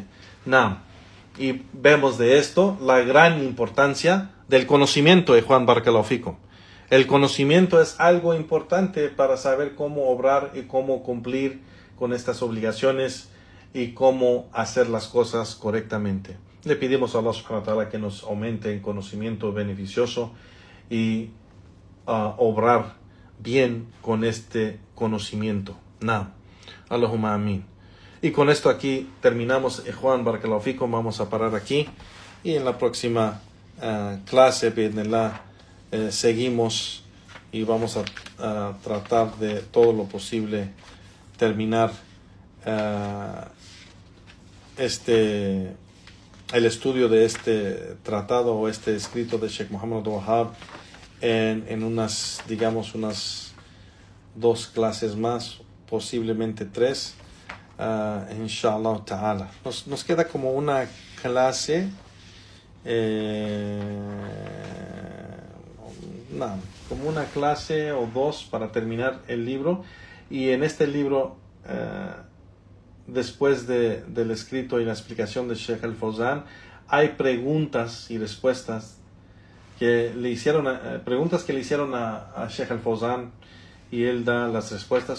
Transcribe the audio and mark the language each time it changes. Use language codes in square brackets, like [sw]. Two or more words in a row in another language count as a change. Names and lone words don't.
[es] Y vemos de esto la gran importancia del conocimiento de Juan [ar] بارك الله فيكم. [es] El conocimiento es algo importante para saber cómo obrar y cómo cumplir con estas obligaciones y cómo hacer las cosas correctamente. Le pedimos a Allah [ar] سبحانه وتعالى [es] que nos aumente en conocimiento beneficioso y obrar bien con este conocimiento. [ar] اللهم آمين. [es] Y con esto aquí terminamos. Juan [ar] بارك الله فيكم, [es] vamos a parar aquí y en la próxima clase seguimos y vamos a tratar de todo lo posible terminar el estudio de este tratado o este escrito de Sheikh Muhammad Wahab en unas 2 clases más, posiblemente 3, [ar] إن شاء الله تعالى. [es] Nos queda como una clase, como una clase o 2 para terminar el libro. Y en este libro, después del escrito y la explicación de Sheikh Al-Fawzan, hay preguntas y respuestas que le hicieron a Sheikh Al-Fawzan y él da las respuestas.